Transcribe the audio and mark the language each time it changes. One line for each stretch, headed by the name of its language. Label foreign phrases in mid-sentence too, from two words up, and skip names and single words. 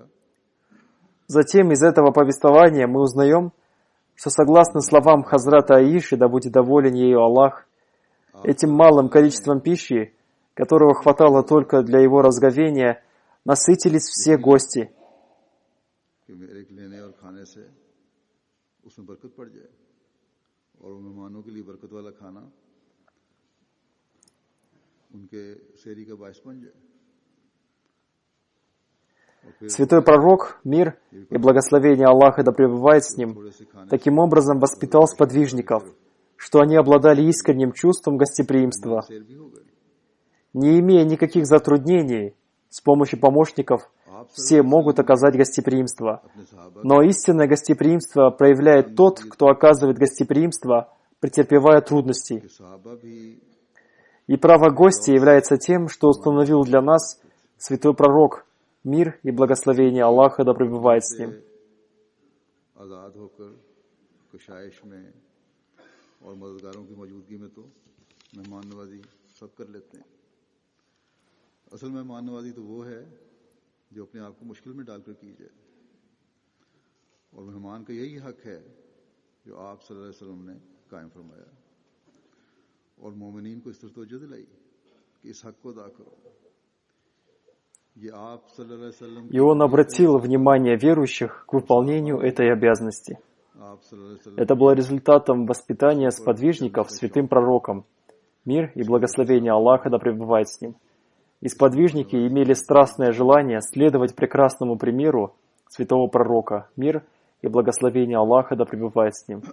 Russian: Затем из этого повествования мы узнаем, что согласно словам Хазрата Аиши, да будет доволен ею Аллах, этим малым количеством пищи которого хватало только для его разговения, насытились все гости.
Urdu: کہ میرے لینے اور کھانے سے اس میں برکت پڑ جائے اور وہ مہمانوں کے لیے برکت والا کھانا ان کے سیری کا باعث بن جائے.
Russian: Святой пророк, мир и благословение Аллаха да пребывает с ним, таким образом воспитал сподвижников, что они обладали искренним чувством гостеприимства. Не имея никаких затруднений, с помощью помощников все могут оказать гостеприимство. Но истинное гостеприимство проявляет тот, кто оказывает гостеприимство, претерпевая трудности. И право гостя является тем, что установил для нас святой пророк, мир и благословение Аллаха да пребывает с ним.
Urdu: اصل مہمان نوازی تو وہ ہے جو اپنے آپ کو مشکل میں ڈال کر کی جائے اور مہمان کا یہی حق ہے جو آپ
Arabic: صلى الله عليه وسلم
Urdu: نے قائم فرمایا اور مومنین کو اس طرح توجہ دلائی کہ اس حق کو ادا کرو. یہ آپ
Arabic: صلى الله عليه وسلم
Russian: И он обратил внимание верующих к выполнению этой обязанности. Это было результатом воспитания сподвижников святым пророком. Мир и благословение Аллаха да пребывает с ним. И сподвижники имели страстное желание следовать прекрасному примеру святого пророка, мир и благословение Аллаха да пребывает с ним.